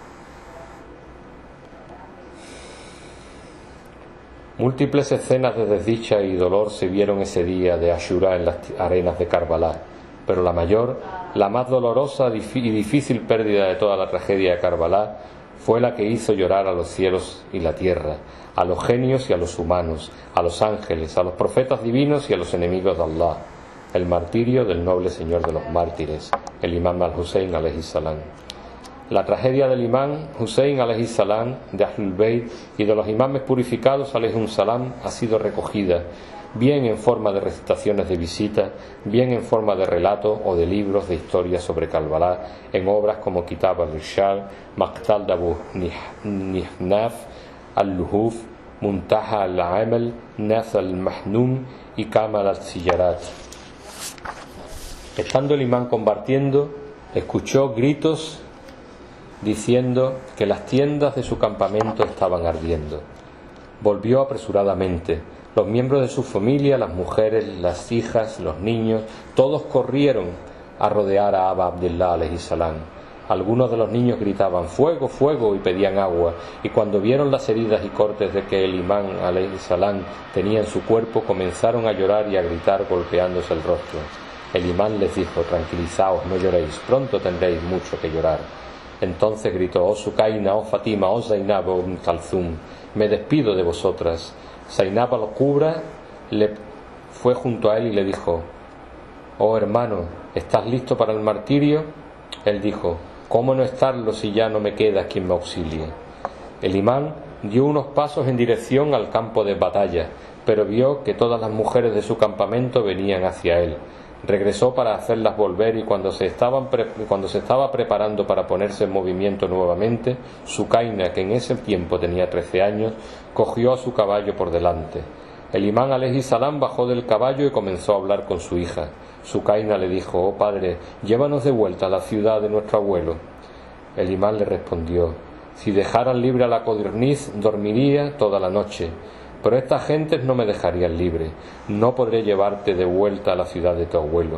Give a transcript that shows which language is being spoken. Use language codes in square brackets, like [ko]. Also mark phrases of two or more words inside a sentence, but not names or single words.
[es] Múltiples escenas de desdicha y dolor se vieron ese día de Ashura en las arenas de Karbala, pero la mayor, la más dolorosa y difícil pérdida de toda la tragedia de Karbala fue la que hizo llorar a los cielos y la tierra, a los genios y a los humanos, a los ángeles, a los profetas divinos y a los enemigos de Allah: el martirio del noble señor de los mártires, el imán al-Hussein [ar] عليه السلام. [es] La tragedia del imán Hussein [ar] عليه السلام, [es] de Ahlul Bayt y de los imames purificados [ar] عليه السلام [es] ha sido recogida, bien en forma de recitaciones de visita, bien en forma de relato o de libros de historias sobre Karbala, en obras como Kitab al-Irshad, Maqtal de Abu Nihnaf, Al-Luhuf, Muntaha al-Amal, Naz al-Mahnum y Kamal al-Siyarat. Estando el imán combatiendo, escuchó gritos diciendo que las tiendas de su campamento estaban ardiendo. Volvió apresuradamente. Los miembros de su familia, las mujeres, las hijas, los niños, todos corrieron a rodear a Aba Abdullah [ar] عليه السلام. [es] Algunos de los niños gritaban fuego, fuego y pedían agua, y cuando vieron las heridas y cortes de que el imán [ar] عليه السلام [es] tenía en su cuerpo, comenzaron a llorar y a gritar golpeándose el rostro. El imán les dijo: tranquilizaos, no lloréis, pronto tendréis mucho que llorar. Entonces gritó: oh Sukaina, oh Fatima, oh Zainab, oh Kalthum, me despido de vosotras. Zainab al-Kubra fue junto a él y le dijo: oh hermano, ¿estás listo para el martirio? Él dijo: ¿cómo no estarlo si ya no me queda quien me auxilie? El imán dio unos pasos en dirección al campo de batalla, pero vio que todas las mujeres de su campamento venían hacia él. Regresó para hacerlas volver, y cuando se estaba preparando para ponerse en movimiento nuevamente, Sukaina, que en ese tiempo tenía 13 años, cogió a su caballo por delante. El imán [ar] عليه السلام [es] bajó del caballo y comenzó a hablar con su hija. Sukaina le dijo: oh padre, llévanos de vuelta a la ciudad de nuestro abuelo. El imán le respondió: si dejaran libre a la codorniz, dormiría toda la noche, pero estas gentes no me dejarían libre. No podré llevarte de vuelta a la ciudad de tu abuelo.